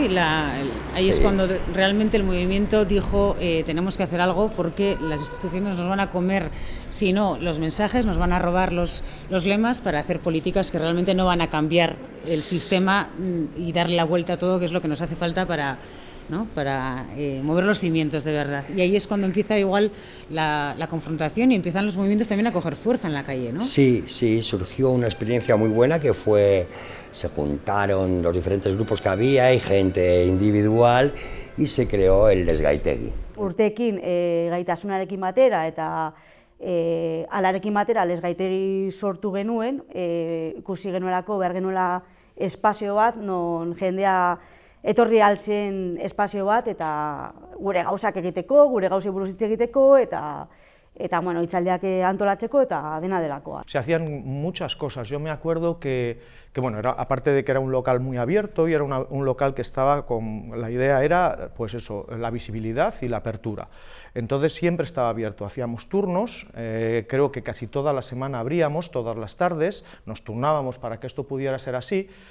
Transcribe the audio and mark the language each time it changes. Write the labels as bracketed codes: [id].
[es] Y ahí es cuando realmente el movimiento dijo tenemos que hacer algo porque las instituciones nos van a comer, si no, los mensajes, nos van a robar los lemas para hacer políticas que realmente no van a cambiar el sistema y darle la vuelta a todo, que es lo que nos hace falta para mover los cimientos de verdad. Y ahí es cuando empieza igual la confrontación y empiezan los movimientos también a coger fuerza en la calle, ¿no? Sí, surgió una experiencia muy buena que fue, se juntaron los diferentes grupos que había y gente individual y se creó el Lesgaitegui. [eu] Urteekin gaitasunarekin batera eta alarekin batera Lesgaitegi sortu genuen, ikusi genuelako behar genuela espazio bat, non jendea etorri altzen espazio bat eta gure gauzak egiteko, gure gauzei buruz hitz egiteko eta bueno, hitzaldiak antolatzeko eta dena delakoa. [es] Se hacían muchas cosas. Yo me acuerdo que bueno, aparte de que era un local muy abierto y era un local que estaba con, la idea era, pues eso, la visibilidad y la apertura. Entonces siempre estaba abierto, hacíamos turnos, creo que casi toda la semana abríamos, todas las tardes, nos turnábamos para que esto pudiera ser así.